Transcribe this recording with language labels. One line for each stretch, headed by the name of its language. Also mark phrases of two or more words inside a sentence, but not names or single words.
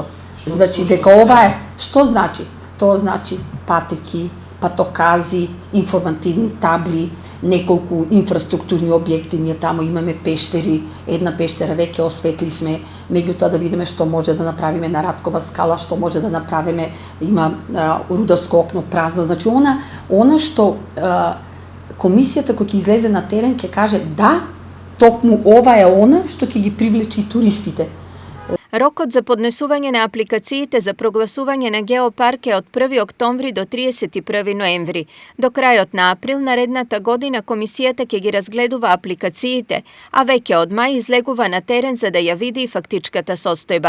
Macedonian: Значи дека ова е, што значи? Тоа значи патеки, патокази, информативни табли, неколку инфраструктурни објекти, ние таму имаме пештери, една пештера веќе осветливме, меѓутоа да видиме што може да направиме на Раткова скала, што може да направиме, има рударско окно празно, значи она што комисијата која ќе излезе на терен ќе каже да, токму ова е она што ќе ги привлече и туристите. Рокот за поднесување на апликациите за прогласување на геопарке од 1. октомври до 31. ноември. До крајот на април наредната година комисијата ќе ги разгледува апликациите, а веќе од мај излегува на терен за да ја види фактичката состојба.